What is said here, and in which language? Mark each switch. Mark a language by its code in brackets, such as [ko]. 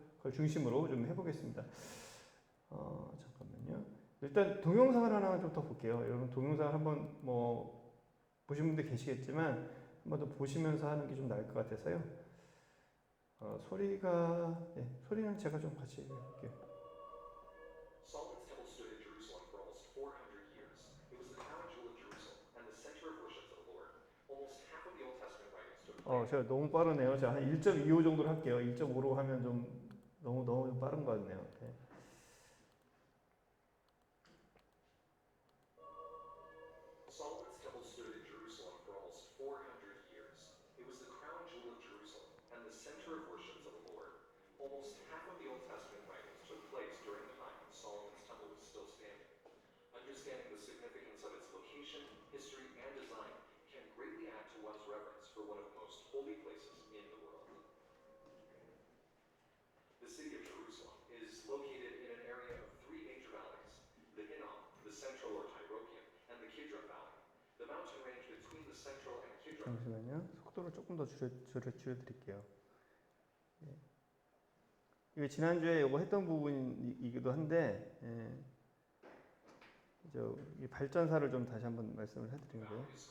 [ko] 그걸 중심으로 좀 해보겠습니다. 잠깐만요. 일단 동영상을 하나 좀 더 볼게요. 여러분 동영상을 한번 뭐 보신 분들 계시겠지만 한번 더 보시면서 하는 게 좀 나을 것 같아서요. 소리는 제가 좀 같이 해볼게요. [en] Solomon's temple stood in Jerusalem for almost 400 years. It was the crown jewel of Jerusalem and the center of worship to the Lord. Almost half of the Old Testament writings took place. [ko] 제가 너무 빠르네요. 제가 한 1.25 정도로 할게요. 1.5로 하면 좀 너무 빠른 것 같네요. 네. [en] Solomon's temple stood in Jerusalem for almost 400 years. It was the crown jewel of Jerusalem and the center of worship to the Lord. Almost half of the Old Testament writings took place during the time when Solomon's temple was still standing. Understanding the significance of its location, history, and design can greatly add to one's reverence for one of the most holy places in the world. The city of Jerusalem is located in an area of three major valleys, the Hinnom, the Central or Tyropoeon, and the Kidron Valley. The mountain range between the Central and Kidron. [ko] 잠시만요. 속도를 조금 더 줄여드릴게요. 예. 이게 지난주에 이거 했던 부분이기도 한데 이 발전사를 좀 다시 한번 말씀을 해드리는 거예요.